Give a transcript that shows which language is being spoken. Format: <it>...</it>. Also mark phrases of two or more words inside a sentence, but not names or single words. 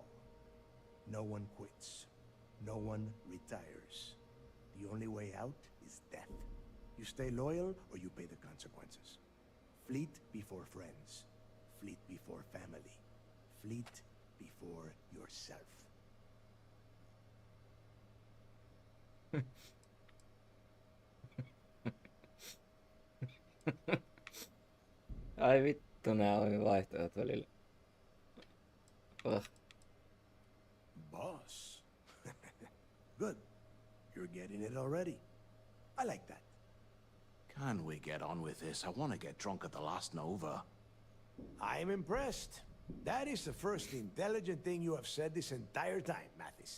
<en>No one quits. No one retires. The only way out is death. You stay loyal or you pay the consequences. Fleet before friends. Fleet before family. Fleet before yourself.</en> <fi>Ai vittu, nää on vaihtoehdot välillä.</fi> <en>Boss. Good. You're getting it already. I like that. Can we get on with this? I want to get drunk at the last Nova. I'm impressed. That is the first intelligent thing you have said this entire time, Mathis.</en>